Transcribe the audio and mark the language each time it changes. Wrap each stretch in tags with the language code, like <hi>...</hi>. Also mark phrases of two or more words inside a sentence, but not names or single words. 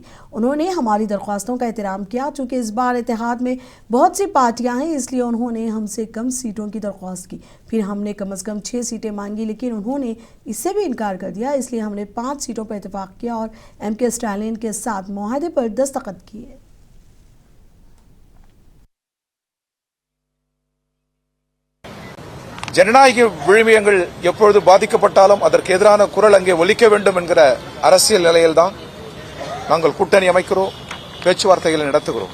<ur>انہوں نے ہماری درخواستوں کا احترام کیا۔ چونکہ اس بار اتحاد میں بہت سی پارٹیاں ہیں، اس لیے انہوں نے ہم سے کم سیٹوں کی درخواست کی. پھر ہم نے کم سے کم 6 سیٹیں مانگی، لیکن انہوں نے اس سے بھی انکار کر دیا. اس لیے ہم نے 5 سیٹوں پر اتفاق کیا اور ایم کے اسٹالن کے ساتھ معاہدے پر دستخط کیے.</ur> <ta>ஜனநாயக விழுமியங்கள் எப்பொழுது பாதிக்கப்பட்டாலும் அதற்கு எதிரான குரல் அங்கே ஒலிக்க வேண்டும் என்கிற அரசியல் நிலையில்தான் நாங்கள் கூட்டணி அமைக்கிறோம், பேச்சுவார்த்தைகளை நடத்துகிறோம்.</ta>